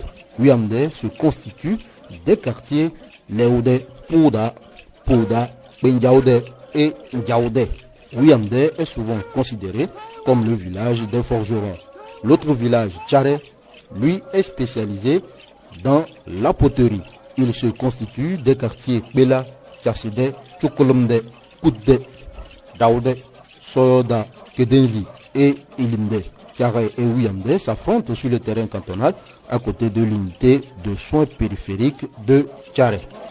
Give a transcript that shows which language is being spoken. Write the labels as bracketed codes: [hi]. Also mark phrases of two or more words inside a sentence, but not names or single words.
[fr] Ouiamde se constitue des quartiers Léoudé, Pouda, Benjaoudé et Ndiaoudé. Ouiamde est souvent considéré comme le village des forgerons. L'autre village, Thiaré, lui est spécialisé dans la poterie. Il se constitue des quartiers Bela, Tchasside, Tchoukolomde, Koudé, Daoudé, Soyoda, Kedenzi et Ilimde. Thiaré et Ouiamde s'affrontent sur le terrain cantonal à côté de l'unité de soins périphériques de Thiaré.